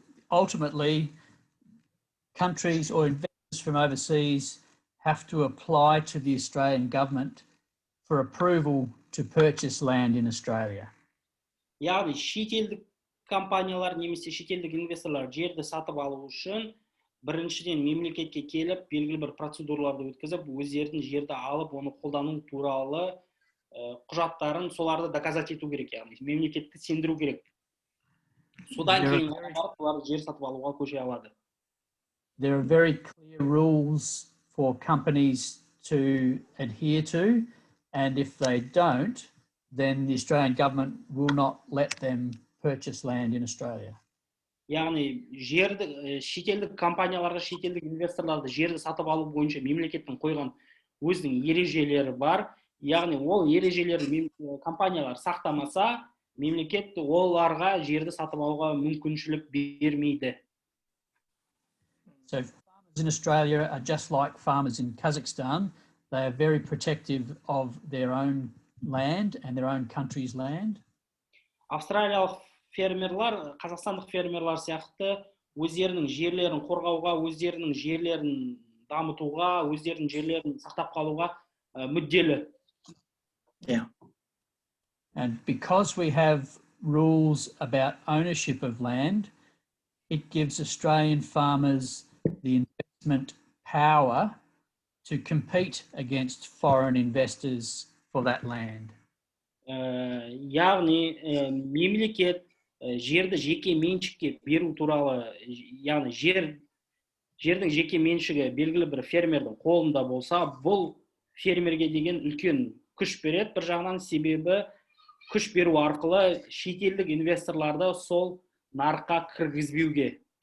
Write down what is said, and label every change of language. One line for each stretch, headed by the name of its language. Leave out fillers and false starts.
English: Ultimately, countries or investors from overseas have to apply to the Australian government for approval to purchase land in Australia.
Kazakh: Яғни шетелдік компаниялар немесе шетелдік инвесторлар жерді сатып алу үшін біріншіден мемлекетке келіп, белгілі бір процедураларды өткізіп, өздерінің жерді алып, оны қолдану туралы құжаттарын соларды
Russian: доказать
Kazakh: ету керек, яғни мемлекетті сендіру керек. Содан кейін олар жер сатып алуға көше алады.
English: There are very clear rules for companies to adhere to, and if they don't, then the Australian government will not let them purchase land in Australia.
Kazakh: Яғни жерді шетелдік компанияларға, шетелдік инвесторларды жерді сатып алу бойынша мемлекеттің қойған өзінің ережелері бар. Яғни ол ережелерді компаниялар сақтамаса, мемлекет оларға жерді сатып алуға мүмкіншілік бермейді.
English: So farmers in Australia are just like farmers in Kazakhstan. They are very protective of their own land and their own country's land.
Kazakh: Австралиялық фермерлар, қазақстандық фермерлар сияқты өздерінің жерлерін қорғауға, өздерінің жерлерін дамытуға, өздерінің жерлерін сақтап қалуға мүдделі.
English: Yeah. And because we have rules about ownership of land, it gives Australian farmers the investment power to compete against foreign investors for that land.
Kazakh: Яғни мемлекет жерді жеке меншікке беру туралы, яғни жердің жеке меншігі белгілі бір фермердің қолында болса, бұл фермерге деген үлкен күш береді. Бір жағынан себебі күш беру арқылы шетелдік инвесторларды сол нарыққа кіргізбеуге.